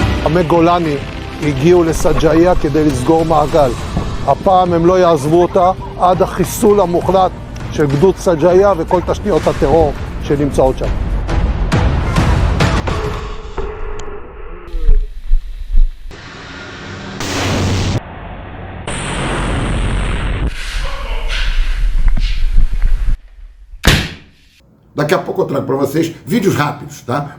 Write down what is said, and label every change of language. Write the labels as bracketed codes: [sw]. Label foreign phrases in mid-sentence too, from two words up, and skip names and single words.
[he] לוחמי גולני הגיעו לסג'איה כדי לסגור מעגל. הפעם הם לא יעזבו אותה עד החיסול המוחלט של גדוד סג'איה וכל תשתיות הטרור שנמצאות שם. [pt] Daqui a pouco eu trago para vocês vídeos rápidos, tá?